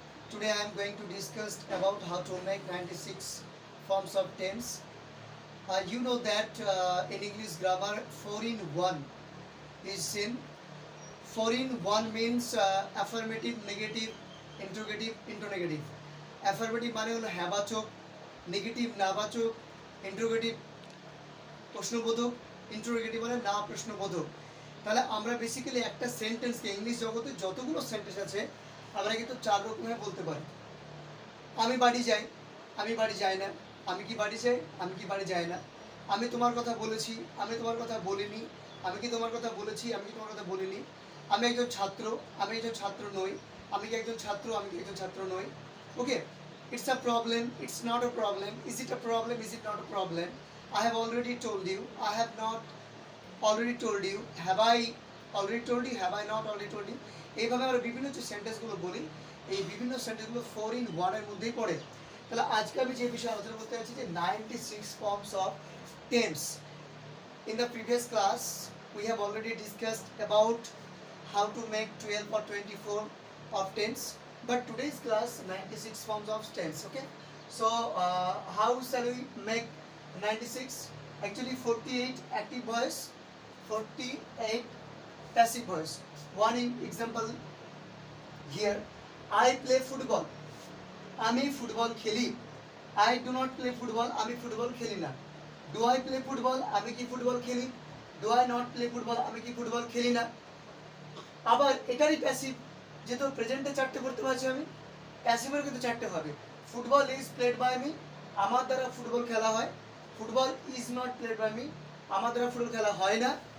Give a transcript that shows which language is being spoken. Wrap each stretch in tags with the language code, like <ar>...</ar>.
<en>Today I am going to discuss about how to make 96 forms of tense. You know that in English grammar 4 in 1 is seen. 4 in 1 means affirmative, negative, interrogative, interrogative.</en> <bn>Affirmative মানে হলো হ্যাবাচক, negative নাবাচক, interrogative প্রশ্নবোধক, interrogative মানে না প্রশ্নবোধক। তাহলে আমরা basically একটা সেন্টেন্সকে English জগতে যতগুলো সেন্টেন্স আছে আমরা কিন্তু চার রকমভাবে বলতে পারি। আমি বাড়ি যাই, আমি বাড়ি যাই না, আমি কি বাড়ি যাই, আমি কি বাড়ি যাই না, আমি তোমার কথা বলেছি, আমি তোমার কথা বলিনি, আমি কি তোমার কথা বলেছি, আমি কি তোমার কথা বলিনি, আমি একজন ছাত্র, আমি একজন ছাত্র নই, আমি কি একজন ছাত্র, আমি কি একজন ছাত্র নই।</bn> <en>Okay, it's a problem, it's not a problem, is it a problem, is it not a problem, I have already told you, I have not already told you, have I already told you, have I not already told you।</en> <bn>এইভাবে আমরা বিভিন্ন যে সেন্টেন্সগুলো বলি এই বিভিন্ন সেন্টেন্সগুলো 4 in 1 এর মধ্যেই পড়ে। তাহলে আজকে আমি যে বিষয়ে আলোচনা করতে যাচ্ছি যে</bn> <en>96 forms of tense। In the previous class we have already discussed about how to make 12 or 24 of tense, but today's class 96 forms of tense. Okay, so how shall we make 96? Actually 48 active voice, 48 passive voice. One example here, I play football,</en> <bn>আমি football খেলি।</bn> <en>I do not play football,</en> <bn>আমি football খেলি না।</bn> <en>Do I play football,</en> <bn>আমি কি football খেলি।</bn> <en>Do I not play football,</en> <bn>আমি কি ফুটবল খেলি না। আবার এটারই প্যাসিভ, যেহেতু প্রেজেন্টে চারটে করতে পারছি আমি, প্যাসিভের কিন্তু চারটে হবে।</bn> <en>football is played by me,</en> <bn>আমার দ্বারা ফুটবল খেলা হয়।</bn> <en>football is not played by me,</en> <bn>আমার দ্বারা ফুটবল খেলা হয় না।</bn>